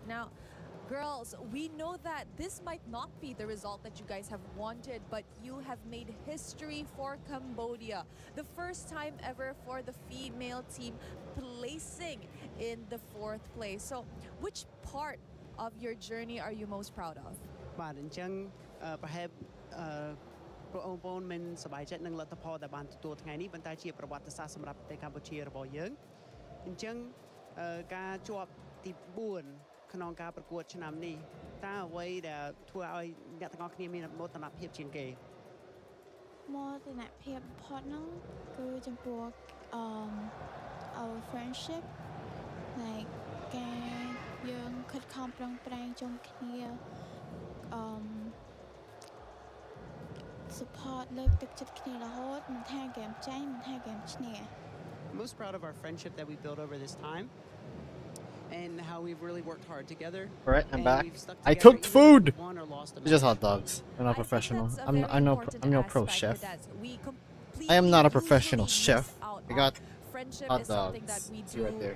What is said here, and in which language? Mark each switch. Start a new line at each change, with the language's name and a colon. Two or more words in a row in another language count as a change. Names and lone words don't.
English: Now, girls, we know that this might not be the result that you guys have wanted, but you have made history for Cambodia. The first time ever for the female team placing in the 4th place. So, which part of your journey are you most proud of?
Khmer: បាទអញ្ចឹងប្រហែលបងប្អូនមិនសប្បាយចិត្តនឹងលទ្ធផលដែលបានទទួលថ្ងៃនេះប៉ុន្តែជាប្រវត្តិសាស្ត្រសម្រាប់ប្រទេសកម្ពុជារបស់យើងអញ្ចឹងការជាប់ទី4ក្នុងការប្រកួតឆ្នាំនេះតើអ្វីដែលធ្វើឲ្យអ្នកទាំងអស់គ្នាមានមោទនភាពជាងគេមោទនភាពបំផុតហ្នឹងគឺចំពោះ
English: our friendship like
Khmer: ការយើងខិតខំប្រឹងប្រែងជុំគ្នា support លើកទឹកចិត្តគ្នារហូតមិនថាហ្គេមចាញ់មិនថាហ្គេមឈ្នះ
English: Most proud of our friendship that we built over this time and how we've really worked hard together. All right, I'm back. I cooked food. It's just hot dogs. I'm not professional. I'm no pro chef. I am not a professional chef. I got hot dogs. See right there.